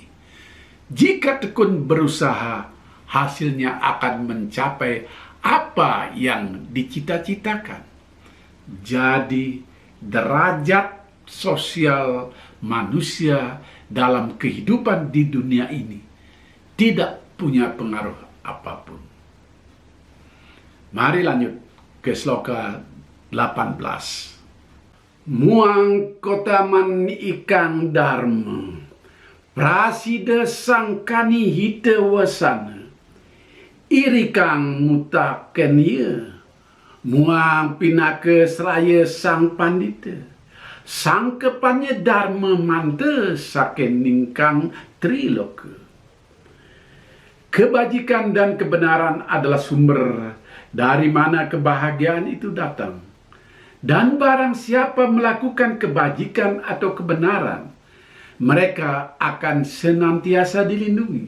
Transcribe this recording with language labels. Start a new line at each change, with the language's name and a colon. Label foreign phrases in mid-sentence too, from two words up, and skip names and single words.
Indonesian: Jika tekun berusaha, hasilnya akan mencapai apa yang dicita-citakan. Jadi, derajat sosial manusia dalam kehidupan di dunia ini tidak punya pengaruh apapun. Mari lanjut ke sloka 18.
Kawi: Muang kotaman ikang dharma, prasida sangkani hita wasana, irikang mutaken ye, muang pinaka seraya sang pandita, sangkepannya dharma manta saken ningkang triloka.
Indonesian: Kebajikan dan kebenaran adalah sumber dari mana kebahagiaan itu datang. Dan barang siapa melakukan kebajikan atau kebenaran, mereka akan senantiasa dilindungi.